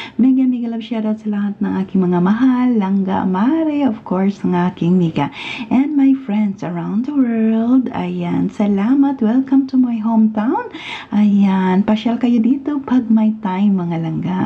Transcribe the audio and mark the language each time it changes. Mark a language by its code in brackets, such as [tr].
[en] Mega love shoutout [tl] sa lahat ng aking mga mahal, langga, mare, [en] of course, [tl] ng aking Mika. [en] And my friends around the world. [tl] Ayan, salamat. [en] Welcome to my hometown. [tl] Ayan, pasyal kayo dito pag may time mga langga.